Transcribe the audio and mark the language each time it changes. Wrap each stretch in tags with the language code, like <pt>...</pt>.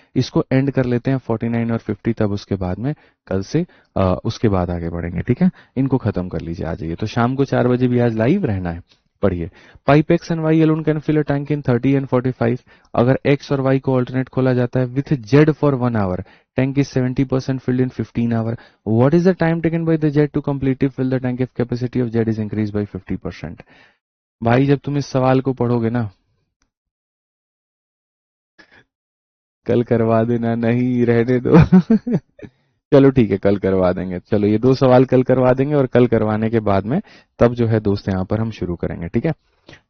<hi>इसको एंड कर लेते हैं 49 और 50, तब उसके बाद में कल से उसके बाद आगे बढ़ेंगे। ठीक है, इनको खत्म कर लीजिए, आ जाइए। तो शाम को 4 बजे भी आज लाइव रहना है। पढ़िए।</hi> <en>Pipe X and Y alone can fill a tank in 30 and 45।</en> <hi>अगर एक्स और वाई को ऑल्टरनेट खोला जाता है</hi> <en>With Z for 1 hour, tank is 70% filled in 15 hour. What is the time taken by the jet to completely fill the tank if capacity of jet is increased by 50%?</en> <hi>भाई जब तुम इस सवाल को पढ़ोगे ना, कल करवा देना, नहीं रहने दो। चलो ठीक है, कल करवा देंगे। चलो ये 2 सवाल कल करवा देंगे, और कल करवाने के बाद में तब जो है दोस्त यहाँ पर हम शुरू करेंगे। ठीक है।</hi>